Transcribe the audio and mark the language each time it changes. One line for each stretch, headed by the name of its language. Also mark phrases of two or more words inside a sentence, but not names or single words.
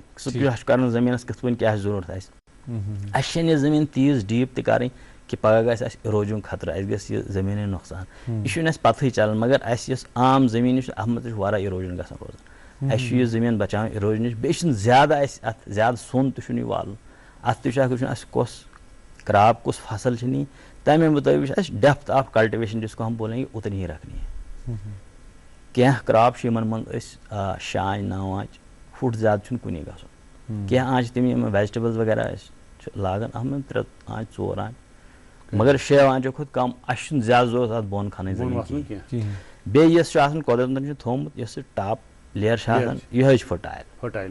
Kashmiri: سُہ کیاہ چھُ کرُن زٔمیٖنَس کِتھ پٲٹھۍ کیاہ ضروٗرت آسہِ. اَسہِ چھَنہٕ یہِ زٔمیٖن تیٖژ ڈیٖپ تہِ کَرٕنۍ کہِ پگاہ گژھِ اَسہِ اِروجنُک خطرٕ اَسہِ گژھِ یہِ زٔمیٖنٕے نۄقصان. یہِ چھُنہٕ اَسہِ پَتہٕے چلان مگر اَسہِ یۄس عام زٔمیٖن یُس چھُ اَتھ منٛز تہِ چھُ واریاہ اِروجن گژھان روزان. اَسہِ چھُ یہِ زٔمیٖن بچاوٕنۍ اِروجن نِش. بیٚیہِ چھُنہٕ زیادٕ اَسہِ اَتھ زیادٕ سوٚن تہِ چھُنہٕ یہِ والُن. اَتھ تہِ چھُ اکھ وٕچھُن اَسہِ کۄس کرٛاپ کُس فصل چھِ نِنۍ تَمے مُطٲبِق چھُ اَسہِ
English: depth of cultivation
Urdu: جس کو ہم بولیں گے اتنی ہی رکھنی ہے.
Kashmiri: کینٛہہ کرٛاپ چھِ یِمن منٛز أسۍ 6 آنٛچ 9 آنٛچ فُٹ زیادٕ چھُنہٕ کُنی گژھُن. کینٛہہ آنٛچ تِم یِم ویجٹیبلز وغیرہ أسۍ چھِ لاگان اَتھ منٛز 3 آنٛچ 4 آنٛچ مگر 6 آنٛچو کھۄتہٕ کم اَسہِ چھُنہٕ زیادٕ ضروٗرت اَتھ بۄن کھنٕنۍ زٔمیٖن کینٛہہ. بیٚیہِ یۄس چھِ آسان قۄدرتن چھُ تھوٚومُت یۄس یہِ
English: top layer
Kashmiri: چھِ آسان یِہے چھِ فٔٹایل.